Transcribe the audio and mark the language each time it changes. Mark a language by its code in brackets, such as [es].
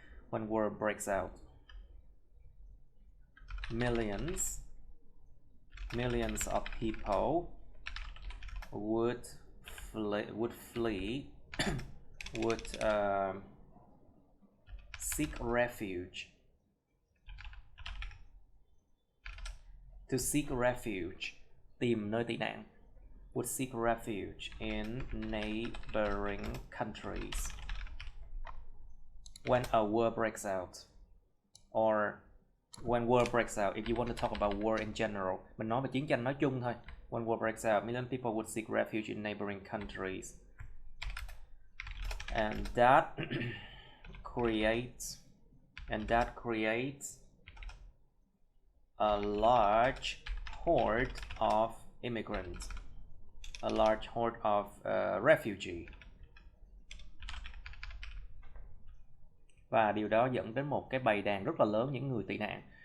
[en] When war breaks out, millions of people would flee would seek refuge. To seek refuge, [vi] tìm nơi tị nạn. [en] Would seek refuge in neighboring countries when a war breaks out, or when war breaks out. If you want to talk about war in general, [vi] mình nói về chiến tranh nói chung thôi. [en] When war breaks out, million people would seek refuge in neighboring countries, and that creates and that creates a large horde of immigrants, a large horde of refugee. [vi] Và điều đó dẫn đến một cái bầy đàn rất là lớn những người tị nạn.